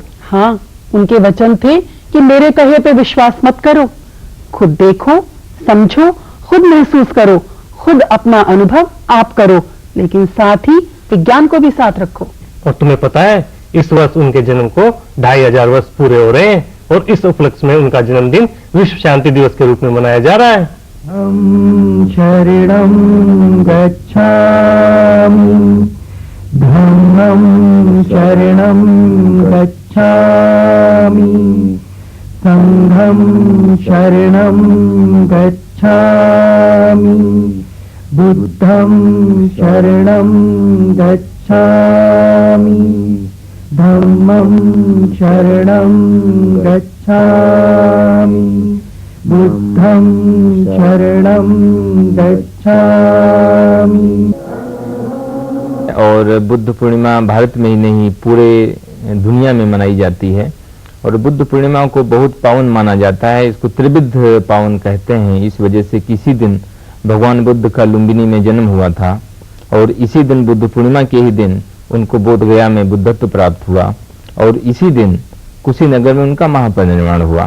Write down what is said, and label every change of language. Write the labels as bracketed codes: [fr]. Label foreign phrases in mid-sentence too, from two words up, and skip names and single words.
[hi] हाँ, उनके वचन थे कि मेरे कहे पे विश्वास मत करो, खुद देखो, समझो, खुद महसूस करो, खुद अपना अनुभव आप करो, लेकिन साथ ही विज्ञान को भी साथ रखो। और तुम्हें पता है इस वर्ष उनके जन्म को 2500 वर्ष पूरे हो रहे हैं, और इस उपलक्ष्य में उनका जन्मदिन विश्व शांति दिवस के रूप में मनाया जा रहा है। [pi] हम शरणं गच्छामि, धम्मं शरणं गच्छामि, संघं शरणं गच्छामि, बुद्धं शरणं गच्छामि, धम्मं शरणं गच्छामि, बुद्धं शरणं गच्छामि। [hi] और बुद्ध पूर्णिमा भारत में ही नहीं पूरे दुनिया में मनाई जाती है, और बुद्ध पूर्णिमा को बहुत पावन माना जाता है। इसको त्रिविध पावन कहते हैं, इस वजह से किसी दिन भगवान बुद्ध का लुम्बिनी में जन्म हुआ था, और इसी दिन बुद्ध पूर्णिमा के ही दिन उनको बोध गया में बुद्धत्व प्राप्त हुआ, और इसी दिन कुशीनगर में उनका महापरिनिर्वाण हुआ।